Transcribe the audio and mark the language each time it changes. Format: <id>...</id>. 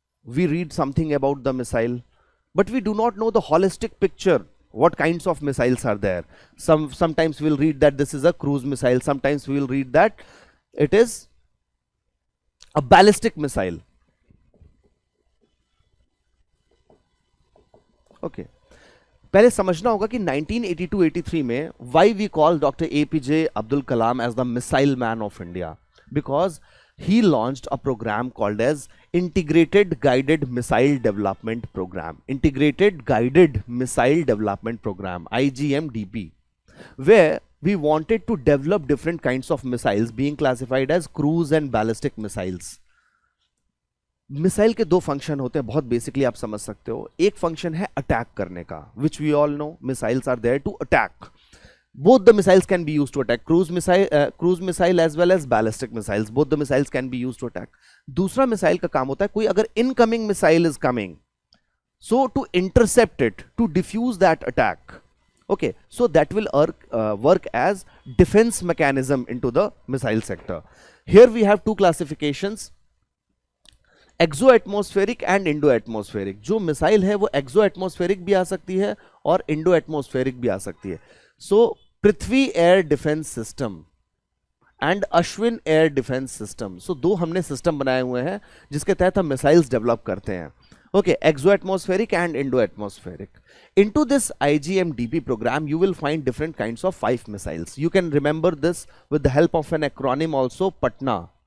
<en>We read something about the missile, but we do not know the holistic picture. What kinds of missiles are there? Sometimes we'll read that this is a cruise missile. Sometimes we will read that it is a ballistic missile. Okay.</en> <hi>पहले समझना होगा कि 1982-83 में</hi> <en>why we call Dr. APJ Abdul Kalam as the missile man of India, because he launched a program called as Integrated Guided Missile Development Program, Integrated Guided Missile Development Program, IGMDP, where we wanted to develop different kinds of missiles being classified as cruise and ballistic missiles.</en> <hi>Missile के दो function होते हैं, बहुत basically आप समझ सकते हो. एक फंक्शन है अटैक करने का,</hi> <en>Which we all know missiles are there to attack. Both the missiles can be used to attack, cruise missile as well as ballistic missiles. Both the missiles can be used to attack.</en> <hi>दूसरा missile का काम होता है, कोई अगर</hi> <en>incoming missile is coming, so to intercept it, to diffuse that attack. Okay, so that will work as defense mechanism into the missile sector. Here we have two classifications, exo atmospheric and endo atmospheric.</en> <hi>जो missile है वो एक्सो atmospheric भी आ सकती है और Indo atmospheric भी आ सकती है.</hi> <en>So Prithvi air defence system and Ashwin air defence system.</en> <hi>सो दो हमने सिस्टम बनाए हुए हैं जिसके तहत हम मिसाइल्स डेवलप करते हैं.</hi> <en>Okay, exo atmospheric and endo atmospheric. Into this IGMDP program, you will find different kinds of 5 missiles. You can remember this with the help of an acronym also, PATNA.</en>